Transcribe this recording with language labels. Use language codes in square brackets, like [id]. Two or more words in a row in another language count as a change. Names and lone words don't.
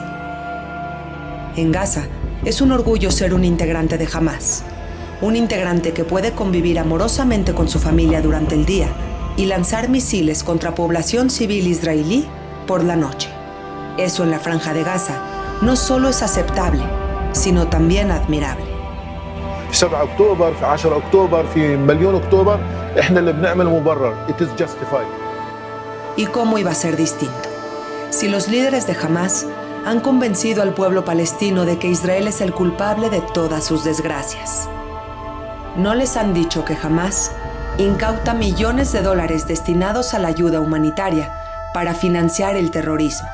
[es] En Gaza, es un orgullo ser un integrante de Hamás, un integrante que puede convivir amorosamente con su familia durante el día y lanzar misiles contra población civil israelí por la noche. Eso en la Franja de Gaza no solo es aceptable, sino también admirable. [ar] 7 أكتوبر في 10 أكتوبر في مليون أكتوبر إحنا اللي بنعمل مبرر. [en] It is justified. [es] ¿Y cómo iba a ser distinto? Si los líderes de Hamás han convencido al pueblo palestino de que Israel es el culpable de todas sus desgracias. ¿No les han dicho que Hamás incauta millones de dólares destinados a la ayuda humanitaria para financiar el terrorismo?